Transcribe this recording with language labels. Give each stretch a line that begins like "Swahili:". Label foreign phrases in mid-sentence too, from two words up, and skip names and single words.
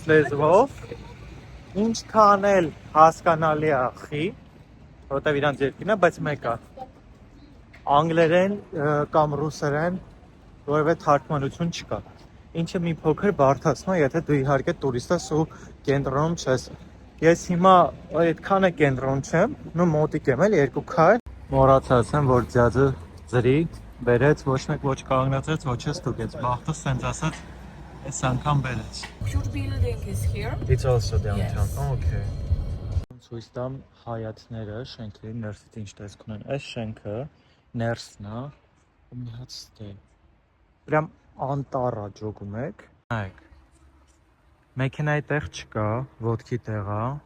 Armenian: լեզվով, ինչքան էլ հասկանալի է խի, որտեվ իրանց երկիրն է, բայց մեկ է։ Անգլերեն կամ ռուսերեն որևէ թարգմանություն չկա։ Ինչը մի փոքր բարդացնում է, եթե դու իհարկե տուրիստ ես ու կենտրոնում չես։ Ես հիմա այդքան է կենտրոն չեմ, նո մոտիկ եմ էլ երկու քայլ։ Մոռացած եմ, որ ձյաձը ձրի բերեց, ոչ մեկ ոչ կանգնացրեց, ոչ էլ ստուգեց։ Բախտս սենց ասած, այս անգամ բերեց։
English: Your building is here. It's also downtown. Yes. Okay.
Armenian: Ցույց տամ հայացքները, շենքերի ներսից ինչ տեսք ունեն։ Այս շենքը ներսն է, ու մի հատ ստե։ Прям անտառ է ջոգում եք։ Նայեք։ Մեքենայի տեղ չկա, ոտքի տեղ է։